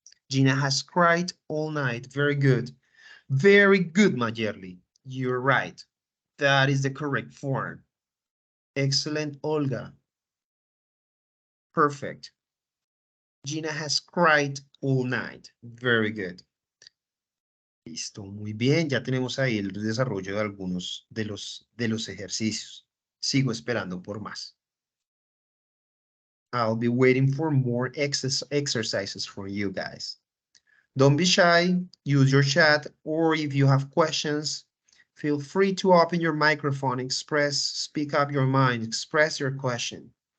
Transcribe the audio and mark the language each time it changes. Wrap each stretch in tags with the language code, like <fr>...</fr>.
<en>Gina has cried all night. Very good. Very good, Majerli. You're right. That is the correct form. Excellent, Olga. Perfect. Gina has cried all night. Very good.</en> <es>Listo, muy bien. Ya tenemos ahí el desarrollo de algunos de los ejercicios. Sigo esperando por más.</es> <en>I'll be waiting for more exercises from you guys. Don't be shy. Use your chat, or if you have questions, feel free to open your microphone, speak up your mind, express your question.</en>